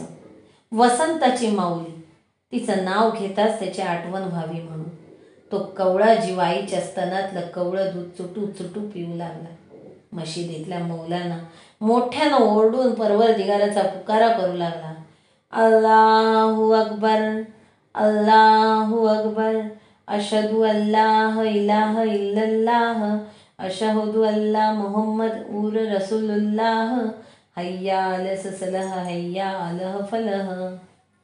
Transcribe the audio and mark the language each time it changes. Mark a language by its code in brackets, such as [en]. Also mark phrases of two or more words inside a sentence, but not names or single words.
[mr] वसंताची माऊली. तिचं नाव घेताच त्याची आठवण व्हावी म्हणून. तो कवळा जीव आईच्या स्तनातलं कवळं दूध चुटू चुटू पिऊ लागला. मशिदीतल्या मौलानं मोठ्यानं ओरडून परवरदिगाराचा पुकारा करू लागला. [ar] الله أكبر الله أكبر أشهد أن لا إله إلا الله أشهد أن محمد رسول الله, حي على الصلاة حي على الفلاح.